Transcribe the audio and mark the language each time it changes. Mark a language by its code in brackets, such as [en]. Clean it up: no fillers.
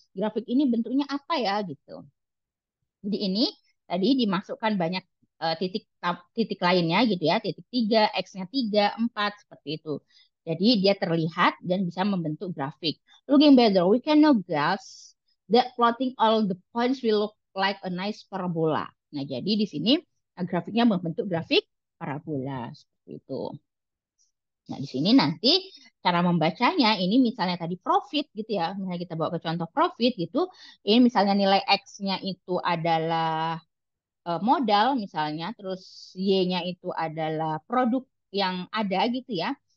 [id] Grafik ini bentuknya apa ya gitu. Jadi ini tadi dimasukkan banyak titik titik lainnya gitu ya, titik 3, X-nya 3, 4 seperti itu. Jadi dia terlihat dan bisa membentuk grafik. [en] Looking better, we can now guess that plotting all the points will look like a nice parabola. [id] Nah, jadi di sini grafiknya membentuk grafik parabola seperti itu. Nah, di sini nanti cara membacanya ini misalnya tadi profit gitu ya. Misalnya kita bawa ke contoh profit gitu. Ini misalnya nilai X-nya itu adalah modal misalnya, terus Y-nya itu adalah produk yang ada gitu ya.